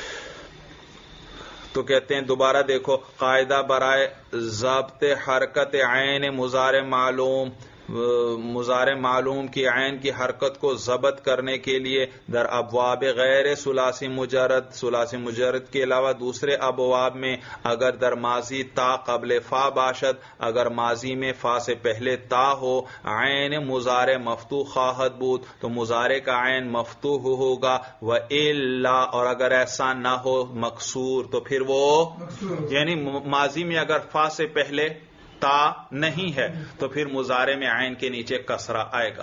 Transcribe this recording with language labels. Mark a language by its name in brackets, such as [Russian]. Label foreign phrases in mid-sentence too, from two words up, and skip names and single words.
[Urdu] تو کہتے ہیں دوبارہ دیکھو. [Persian] قاعدہ برائے ضابط حرکت عین مضارع معلوم. [Urdu] مضارع معلوم کی عین کی حرکت کو ضبط کرنے کے لیے [Persian] در ابواب غیر ثلاثی مجرد، [Urdu] ثلاثی مجرد کے علاوہ دوسرے ابواب میں [Persian] اگر در ماضی تا قبل فا باشد، [Urdu] اگر ماضی میں فا سے پہلے تا ہو، [Persian] عین مضارع مفتوح خواہد بود، [Urdu] تو مضارع کا عین مفتوح ہوگا. [Persian] و الا، [Urdu] اور اگر ایسا نہ ہو مکسور، تو پھر وہ یعنی ماضی میں اگر فا سے پہلے تا نہیں ہے تو پھر مضارع میں عین کے نیچے کسرہ آئے گا.